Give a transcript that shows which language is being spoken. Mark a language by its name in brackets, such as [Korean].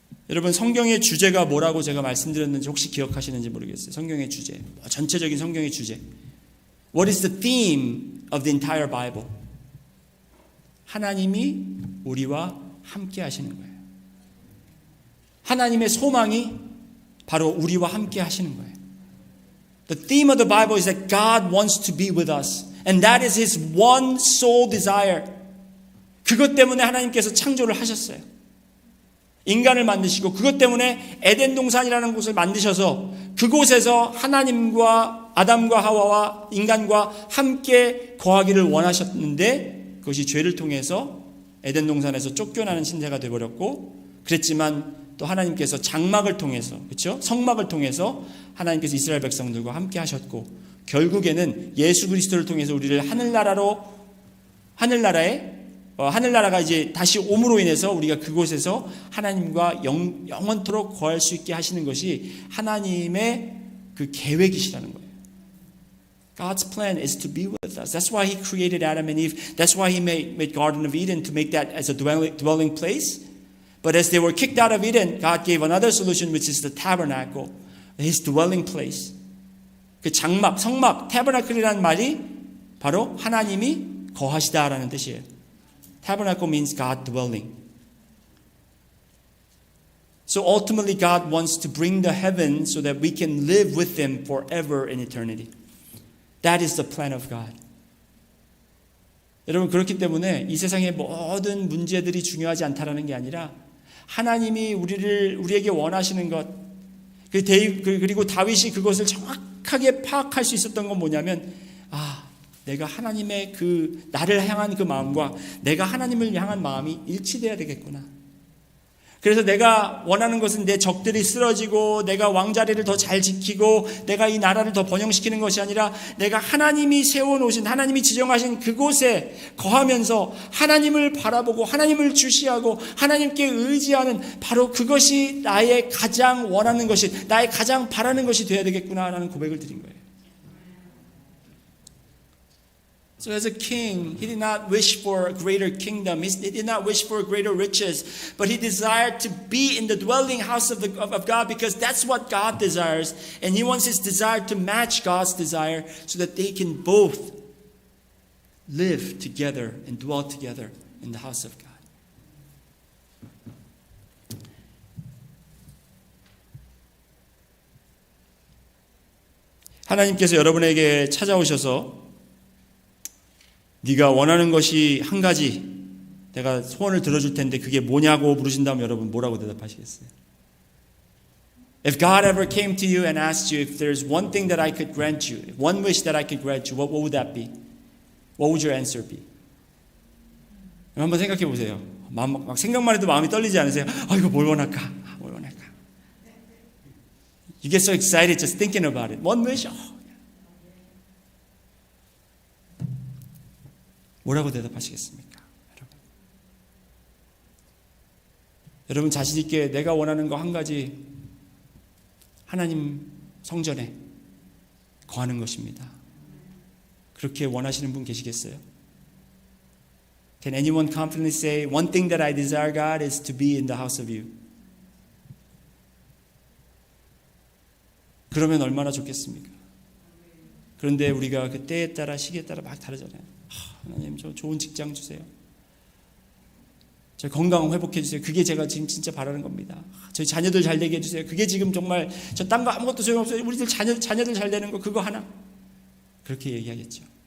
[Korean] 여러분, 성경의 주제가 뭐라고 제가 말씀드렸는지 혹시 기억하시는지 모르겠어요. 성경의 주제, 전체적인 성경의 주제. [English] What is the theme of the entire Bible? [Korean] 하나님이 우리와 함께 하시는 거예요. 하나님의 소망이 바로 우리와 함께 하시는 거예요. [English] The theme of the Bible is that God wants to be with us. And that is His one sole desire. [Korean] 그것 때문에 하나님께서 창조를 하셨어요. 인간을 만드시고 그것 때문에 에덴 동산이라는 곳을 만드셔서 그곳에서 하나님과 아담과 하와와 인간과 함께 거하기를 원하셨는데 그것이 죄를 통해서 에덴 동산에서 쫓겨나는 신세가 되어버렸고 그랬지만 또 하나님께서 장막을 통해서 그렇죠? 성막을 통해서 하나님께서 이스라엘 백성들과 함께 하셨고 결국에는 예수 그리스도를 통해서 우리를 하늘나라가 이제 다시 옴으로 인해서 우리가 그곳에서 하나님과 영원토록 거할 수 있게 하시는 것이 하나님의 그 계획이시라는 거예요. [English] God's plan is to be with us. That's why He created Adam and Eve. That's why He made Garden of Eden to make that as a dwelling place. But as they were kicked out of Eden, God gave another solution, which is the tabernacle, His dwelling place. [Korean] 그 장막, 성막, tabernacle이라는 말이 바로 하나님이 거하시다라는 뜻이에요. [English] Tabernacle means God dwelling. So ultimately God wants to bring the heaven so that we can live with Him forever in eternity. That is the plan of God. [Korean] 여러분 그렇기 때문에 이 세상의 모든 문제들이 중요하지 않다라는 게 아니라 하나님이 우리에게 원하시는 것 그리고 다윗이 그것을 정확하게 파악할 수 있었던 건 뭐냐면 내가 하나님의 나를 향한 그 마음과 내가 하나님을 향한 마음이 일치돼야 되겠구나. 그래서 내가 원하는 것은 내 적들이 쓰러지고 내가 왕자리를 더 잘 지키고 내가 이 나라를 더 번영시키는 것이 아니라 내가 하나님이 세워놓으신 하나님이 지정하신 그곳에 거하면서 하나님을 바라보고 하나님을 주시하고 하나님께 의지하는 바로 그것이 나의 가장 원하는 것이 나의 가장 바라는 것이 되어야 되겠구나라는 고백을 드린 거예요. [English] So as a king, he did not wish for a greater kingdom. He did not wish for greater riches, but he desired to be in the dwelling house of God because that's what God desires. And he wants his desire to match God's desire so that they can both live together and dwell together in the house of God. [Korean] 하나님께서 여러분에게 찾아오셔서 네가 원하는 것이 한 가지 내가 소원을 들어줄 텐데 그게 뭐냐고 물으신다면 여러분 뭐라고 대답하시겠어요? [English] If God ever came to you and asked you if there's one thing that I could grant you, one wish that I could grant you, what would that be? What would your answer be? [Korean] 한번 생각해 보세요. 막 생각만 해도 마음이 떨리지 않으세요? 이거 뭘 원할까? 뭘 원할까? [English] You get so excited just thinking about it. One wish? [Korean] 뭐라고 대답하시겠습니까? 여러분 자신 있게 내가 원하는 거 한 가지 하나님 성전에 거하는 것입니다. 그렇게 원하시는 분 계시겠어요? [English] Can anyone confidently say one thing that I desire God is to be in the house of you? [Korean] 그러면 얼마나 좋겠습니까? 그런데 우리가 그 때에 따라 시기에 따라 막 다르잖아요. 하나님 저 좋은 직장 주세요. 저 건강 회복해 주세요. 그게 제가 지금 진짜 바라는 겁니다. 저희 자녀들 잘 되게 해주세요. 그게 지금 정말 저 딴 거 아무것도 소용없어요. 우리들 자녀들 잘 되는 거 그거 하나. 그렇게 얘기하겠죠.